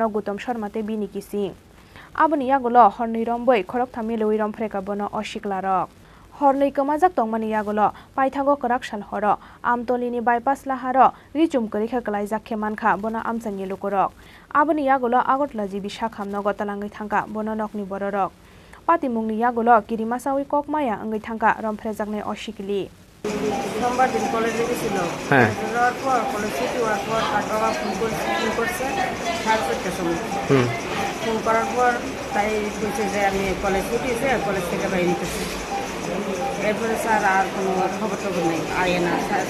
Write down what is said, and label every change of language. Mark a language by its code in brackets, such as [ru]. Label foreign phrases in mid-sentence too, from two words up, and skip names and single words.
[trp] गौतम शर्माते बिनि किसिं आबनि यागुलो हरनै रंबै खरकथामि लवै रंफ्रेका बनो अशिकलारक हरनै कमाजाक तंमानि यागुलो पाइथागो कराक सालहर आमतलिनि बाइपास लाहार रिचुमकरि खेकलाय जाखे मानखा बनो आमसानि लुकुरक आबनि यागुलो आगरतला जिबि शाखामनो गतलांगै थांका बनो नकनि बररक पातिमुंनि यागुलो किरिमासावै ककमाया अंगै थांका रंफ्रे जागनाय अशिकलि [bn] সোমবার দিন কলেজে গেছিল যাওয়ার পর কলেজ ছুটি হওয়ার পর তার বাবা ফোন করছে 4:30টার সময় ফোন করার পর তাই বলছে যে আমি কলেজ ছুটিছে কলেজ থেকে বাইরে নিতেছি এরপরে স্যার আর কোনো খবর টবর নেই আয়ে না